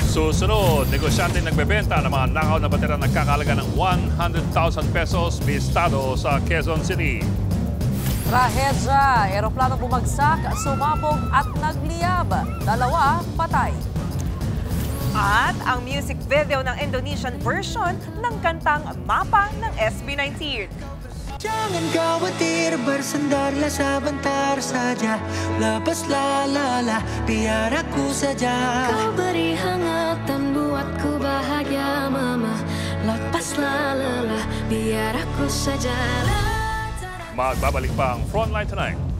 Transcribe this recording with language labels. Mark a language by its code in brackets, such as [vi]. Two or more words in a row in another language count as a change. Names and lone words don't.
[tl] Susunod, negosyante nagbebenta ng mga nakaw na batera nagkakalaga ng 100,000 pesos listado sa Quezon City. Trahedya, eroplano bumagsak, sumabog at nagliyab. 2 patay. At ang [en] music video [tl] ng [en] Indonesian version [tl] ng kantang Mapa ng SB19. [id] Jangan khawatir, bersandarlah sebentar saja. Lepaslah lelah, biar aku saja. Kau beri hangatan buatku bahagia, mama. Lepaslah lelah, biar aku saja. [tl] Magbabalik pa ang Frontline Tonight.